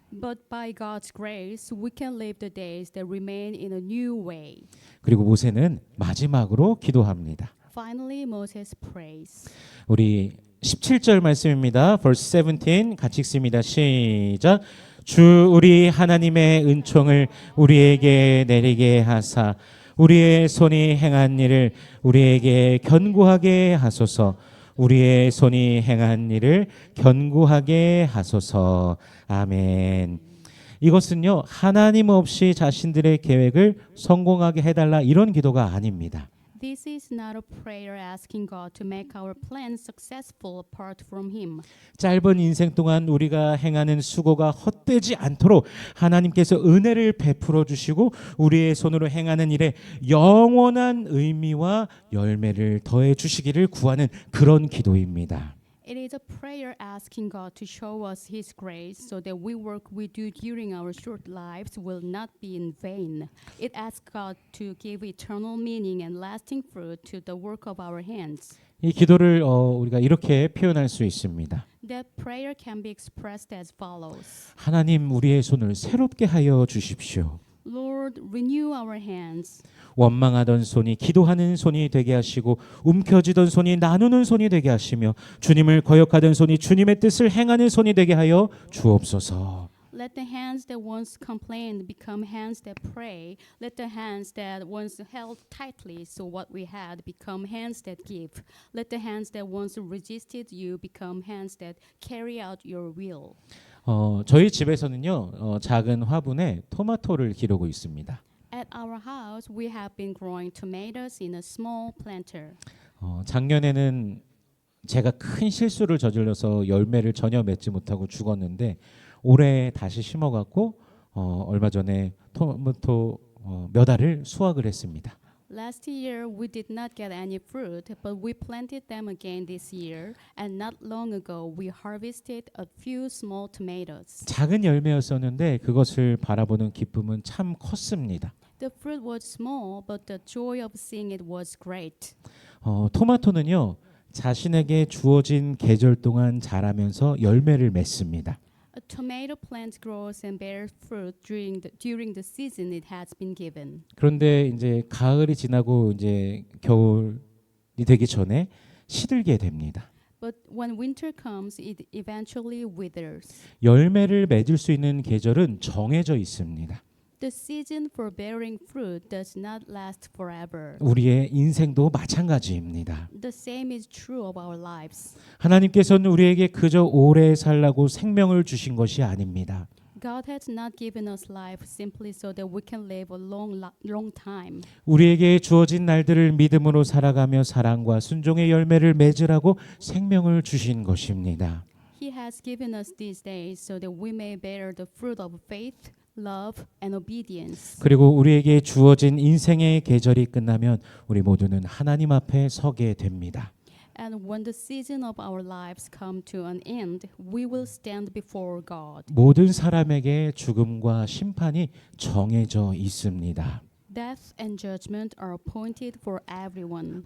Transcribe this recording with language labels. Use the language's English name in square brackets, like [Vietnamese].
[English] But by God's grace, we can live the days that remain in a new way. [Korean] 그리고 모세는 마지막으로 기도합니다. [English] Finally, Moses prays. [Korean] 우리 17절 말씀입니다. [English] verse 17 [Korean] 같이 읽습니다. 시작. 주 우리 하나님의 은총을 우리에게 내리게 하사 우리의 손이 행한 일을 우리에게 견고하게 하소서. 우리의 손이 행한 일을 견고하게 하소서. 아멘. 이것은요 하나님 없이 자신들의 계획을 성공하게 해달라 이런 기도가 아닙니다. [English] This is not a prayer asking God to make our plans successful apart from Him. [Korean] 짧은 인생 동안 우리가 행하는 수고가 헛되지 않도록 하나님께서 은혜를 베풀어 주시고 우리의 손으로 행하는 일에 영원한 의미와 열매를 더해 주시기를 구하는 그런 기도입니다. [English] It is a prayer asking God to show us His grace so that we work we do during our short lives will not be in vain. It asks God to give eternal meaning and lasting fruit to the work of our hands. [Korean] 이 기도를 우리가 이렇게 표현할 수 있습니다. [English] That prayer can be expressed as follows. [Korean] 하나님 우리의 손을 새롭게 하여 주십시오. [English] Lord, renew our hands. [Korean] 원망하던 손이 기도하는 손이 되게 하시고 움켜쥐던 손이 나누는 손이 되게 하시며 주님을 거역하던 손이 주님의 뜻을 행하는 손이 되게 하여 주옵소서. [English] Let the hands that once complained become hands that pray. Let the hands that once held tightly so what we had become hands that give. Let the hands that once resisted you become hands that carry out your will. [Korean] 저희 집에서는요 작은 화분에 토마토를 기르고 있습니다. [English] At our house, we have been growing tomatoes in a small planter. [Korean] 작년에는 제가 큰 실수를 저질러서 열매를 전혀 맺지 못하고 죽었는데 올해 다시 심어갖고 얼마 전에 토마토 몇 알을 수확을 했습니다. [English] Last year, we did not get any fruit, but we planted them again this year, and not long ago, we harvested a few small tomatoes. [Korean] 작은 열매였었는데 그것을 바라보는 기쁨은 참 컸습니다. [English] The fruit was small, but the joy of seeing it was great. [Korean] 토마토는요 자신에게 주어진 계절 동안 자라면서 열매를 맺습니다. [English] A tomato plant grows and bears fruit during the season it has been given. [Korean] 그런데 이제 가을이 지나고 이제 겨울이 되기 전에 시들게 됩니다. [English] But when winter comes, it eventually withers. [Korean] 열매를 맺을 수 있는 계절은 정해져 있습니다. [English] The season for bearing fruit does not last forever. [Korean] 우리의 인생도 마찬가지입니다. [English] The same is true of our lives. [Korean] 하나님께서는 우리에게 그저 오래 살라고 생명을 주신 것이 아닙니다. [English] God has not given us life simply so that we can live a long time. [Korean] 우리에게 주어진 날들을 믿음으로 살아가며 사랑과 순종의 열매를 맺으라고 생명을 주신 것입니다. [English] He has given us these days so that we may bear the fruit of faith, love, and obedience. [Korean] 그리고 우리에게 주어진 인생의 계절이 끝나면 우리 모두는 하나님 앞에 서게 됩니다. [English] And when the season of our lives come to an end, we will stand before God. [Korean] 모든 사람에게 죽음과 심판이 정해져 있습니다. [English] Death and judgment are appointed for everyone.